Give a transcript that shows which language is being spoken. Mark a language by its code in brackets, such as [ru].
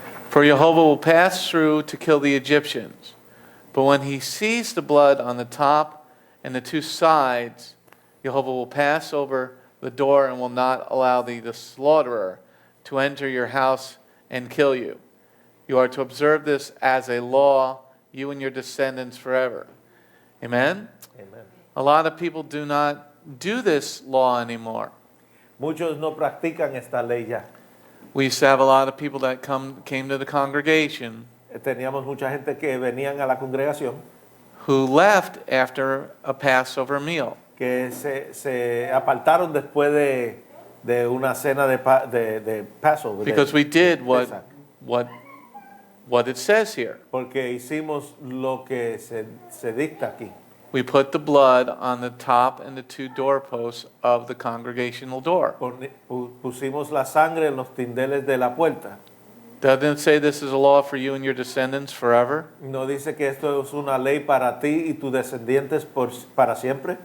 [en] For Jehovah will pass through to kill the Egyptians. But when he sees the blood on the top and the two sides, Jehovah will pass over the door and will not allow the slaughterer to enter your house and kill you. You are to observe this as a law, you and your descendants forever. Amen? Amen. A lot of people do not do this law anymore. [es] Muchos no practican esta ley ya. [en] We used to have a lot of people that came to the congregation [es] Teníamos mucha gente que venían a la congregación [en] who left after a Passover meal. [es] que se apartaron después de una cena de Passover. [en] Because we did [es] Exacto. [en] what it says here. [es] Porque hicimos lo que se dicta aquí. [en] We put the blood on the top and the two doorposts of the congregational door. [es] Pusimos la sangre en los tindeles de la puerta. [en] Doesn't it say this is a law for you and your descendants forever? [es] ¿No dice que esto es una ley para ti y tus descendientes para siempre?